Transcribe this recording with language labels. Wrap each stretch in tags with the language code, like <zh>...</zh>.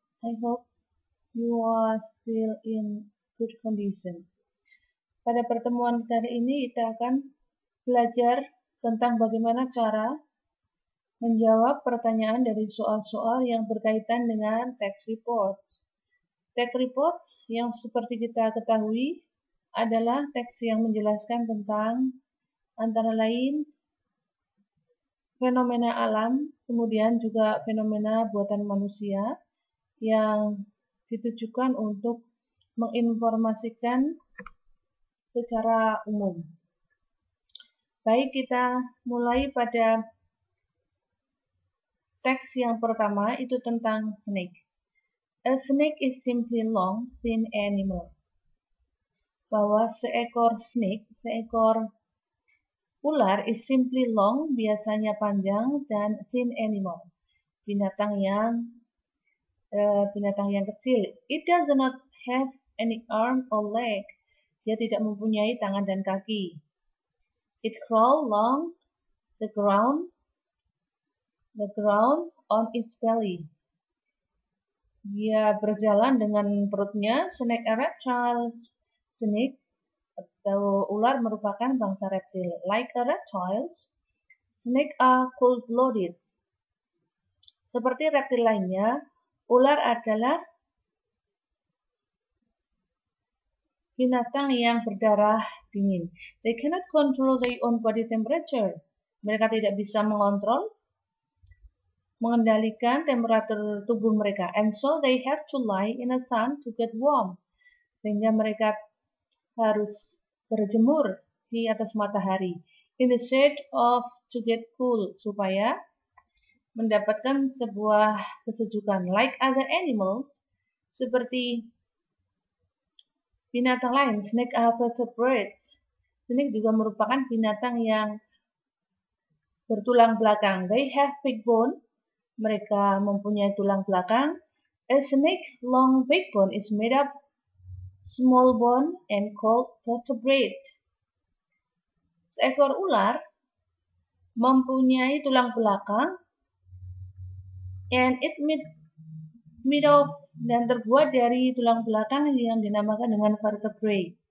<en>I hope you are still in good condition.</en> <id>Pada pertemuan kali ini kita akan belajar tentang bagaimana cara menjawab pertanyaan dari soal-soal yang berkaitan dengan tax reports. Tax reports yang seperti kita ketahui adalah teks yang menjelaskan tentang antara lain fenomena alam, kemudian juga fenomena buatan manusia yang ditujukan untuk menginformasikan secara umum. Baik, kita mulai pada teks yang pertama, itu tentang snake.</id> <en>A snake is simply long, thin animal.</en> <id>Bahwa seekor snake, seekor ular</id> <en>is simply long,</en> <id>biasanya panjang, dan</id> <en>thin animal,</en> <id>binatang yang kecil.</id> <en>It does not have any arm or leg.</en> <id>Dia tidak mempunyai tangan dan kaki.</id> <en>It crawl along the ground on its belly.</en> <id>Dia berjalan dengan perutnya.</id> <en>Snake are reptiles.</en> <id>Snake atau ular merupakan bangsa reptil.</id> <en>Like a reptiles, snake are cold-blooded.</en> <id>Seperti reptil lainnya, ular adalah binatang yang berdarah dingin.</id> <en>They cannot control their own body temperature.</en> <id>Mereka tidak bisa mengendalikan temperatur tubuh mereka.</id> <en>And so they have to lie in the sun to get warm.</en> <id>Sehingga mereka harus berjemur di atas matahari.</id> <en>In the shade to get cool.</en> <id>Supaya mendapatkan sebuah kesejukan.</id> <en>Like other animals,</en> <id>seperti binatang lain,</id> <en>snake are vertebrates.</en> <id>Snake juga merupakan binatang yang bertulang belakang.</id> <en>They have backbone.</en> <id>Mereka mempunyai tulang belakang.</id> <en>A snake long backbone is made up small bone and called vertebrate.</en> <id>Seekor ular mempunyai tulang belakang</id> <en>and it made of</en> <id>dan terbuat dari tulang belakang yang dinamakan dengan vertebrae.</id>